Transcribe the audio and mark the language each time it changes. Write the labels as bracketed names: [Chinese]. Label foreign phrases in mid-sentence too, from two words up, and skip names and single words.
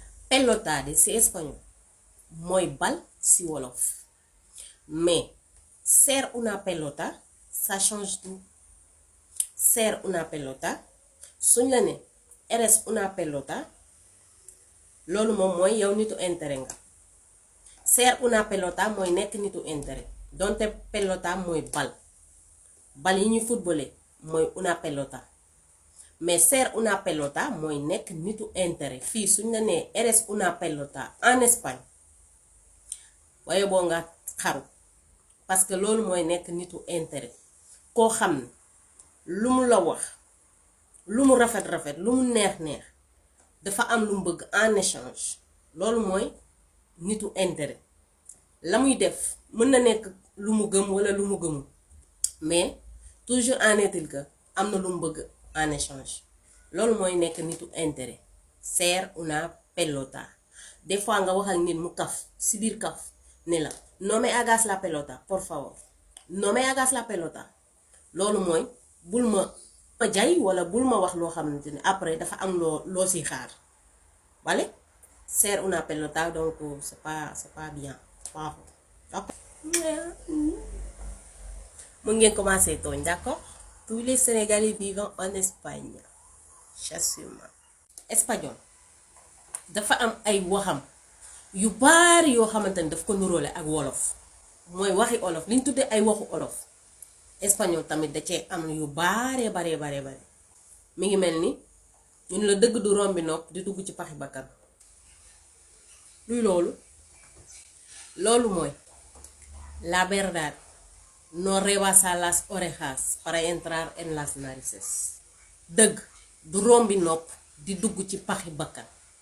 [Wolof] Pelotade si espagnol mooy bal si wolof mais [Spanish] ser una pelota [French] ça change tout. [Spanish] Ser una pelota [Wolof] suñ la ne [Spanish] eres una pelota [Wolof] loolu moom mooy yow nitu intérêt nga. [Spanish] Ser una pelota [Wolof] mooy nekk nitu intérêt donte pelota mooy bal yi ñuy footballé mooy [Spanish] una pelota [Wolof] mais [Spanish] ser una pelota [Wolof] mooy nekk nitu intérêt fii suñ la nee [Spanish] eres una pelota [French] en Espagne [Wolof] waaye boo nga xaru parce que loolu mooy nekk nitu intérêt koo xam ne lu mu la wax lu mu rafet lu mu neex dafa am lu mu bëgg [French] en échange [Wolof] loolu mooy nitu intérêt la muy def mën na nekk lu mu gëm wala lu mu gëmul [French] mais toujours en est-il que [Wolof] am na lu mu bëgg [French] en échange [Wolof] loolu mooy nekk nitu intérêt. [Spanish] Ser una pelota [French] des fois [Wolof] nga wax ak nit mu kaf si biir kaf ne la [Spanish] no me hagas la pelota por favor no me hagas la pelota [Wolof] loolu mooy bul ma jay wala bul ma wax loo xamante ne après dafa am loo si xaar vale. [Spanish] Ser una pelota [French] donc c'est pas bien [Wolof] waaw mu ngeen commencé tooñ d'accord. [French] Tous les Sénégalais vivant en Espagne j'assume. [Wolof] Espagnol dafa am ay waxam yu baari yoo xamante ni daf ko nuróole ak wolof mooy waxi olof li ñu tuddee ay waxu olof. Espagnol tamit da cee am yu bare mi ngi mel ni ñun la dëgg du rombi nopp di dugg ci paxi bakkan. luy loolu mooy [Spanish] la verdad no rebasa las orejas para entrar en las narices. [Wolof] Dëgg du rombi nopp di dugg ci paxi bakkan.